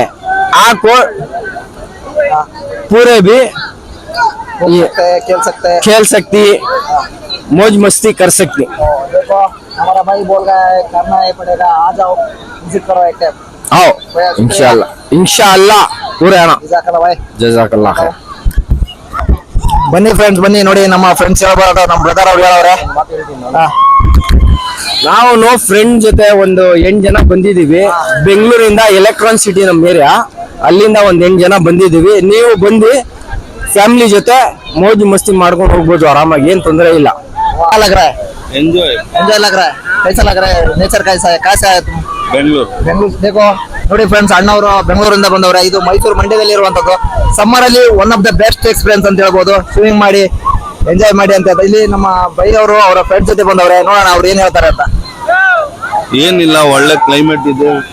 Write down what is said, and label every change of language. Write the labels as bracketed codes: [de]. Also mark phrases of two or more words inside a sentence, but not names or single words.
[dcc] आको पूरे भी खेल सकती मौज मस्ती कर सकती. देखो हमारा भाई बोल रहा है करना ही पड़ेगा, आ जाओ विजिट करो एक टाइम. आओ इंशाल्लाह पूरे आना. जज़ाकल्लाह भाई. [ar] جزاك الله خير. [kn] ಬನ್ನಿ ಫ್ರೆಂಡ್ಸ್, ಬನ್ನಿ ನೋಡಿ ನಮ್ಮ ಫ್ರೆಂಡ್ಸ್ ಹೇಳ್ಬಾರ್ದು, ನಮ್ಮ ಬ್ರದರ್ ಅವ್ರು ಹೇಳವ್ರೆ. ನಾವು ಫ್ರೆಂಡ್ ಜೊತೆ ಒಂದು 8 ಜನ ಬಂದಿದೀವಿ. ಬೆಂಗಳೂರಿಂದ ಎಲೆಕ್ಟ್ರಾನಿಕ್ ಸಿಟಿ ನಮ್ಮ ಏರಿಯಾ, ಅಲ್ಲಿಂದ ಒಂದು 8 ಜನ ಬಂದಿದೀವಿ. ನೀವು ಬಂದು ಫ್ಯಾಮಿಲಿ ಜೊತೆ ಮೋಜು ಮಸ್ತಿ ಮಾಡ್ಕೊಂಡು ಹೋಗ್ಬೋದು ಆರಾಮಾಗಿ, ಏನ್ ತೊಂದರೆ ಇಲ್ಲ. [dcc] लग रहा है ಎಂಜಾಯ್ लग रहा है कैसा लग रहा है? नेचर कैसा है तुम? ಬೆಂಗಳೂರು [kn] देखो ನೋಡಿ ಫ್ರೆಂಡ್ಸ್, ಅಣ್ಣವರು ಬೆಂಗಳೂರಿಂದ ಬಂದವ್ರೆ. ಇದು ಮೈಸೂರು ಮಂಡ್ಯದಲ್ಲಿ ಇರುವಂತದ್ದು. ಸಮ್ಮರ್ ಅಲ್ಲಿ [en] one of the best experience [kn] ಅಂತ ಹೇಳ್ಬೋದು. ಸ್ವಿಮ್ಮಿಂಗ್ ಮಾಡಿ ಎಂಜಾಯ್ ಮಾಡಿ ಅಂತ. ಇಲ್ಲಿ ನಮ್ಮ ಬೈ ಅವರು ಅವರ ಫ್ರೆಂಡ್ಸ್ ಜೊತೆ ಬಂದವ್ರೆ. ನೋಡೋಣ ಅವ್ರು ಏನ್ ಹೇಳ್ತಾರೆ ಅಂತ. ಏನಿಲ್ಲ, ಒಳ್ಳೆ ಕ್ಲೈಮೇಟ್ ಇದೆ.